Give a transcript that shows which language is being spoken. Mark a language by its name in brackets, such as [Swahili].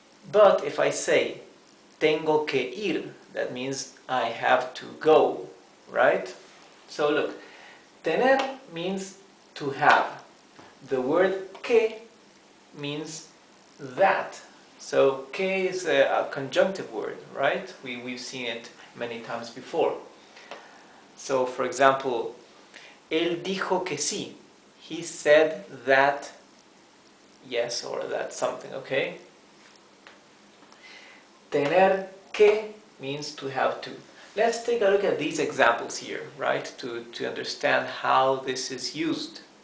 [English] But if I say [Spanish] tengo que ir, [English] that means I have to go, right? So look, tener means to have. The word que means that. So que is a conjunctive word, right? We've seen it many times before. [Spanish] So for example, él dijo que sí. [English] He said that yes, or that something, okay? Tener que means to have to. Let's take a look at these examples here, right? To understand how this is used.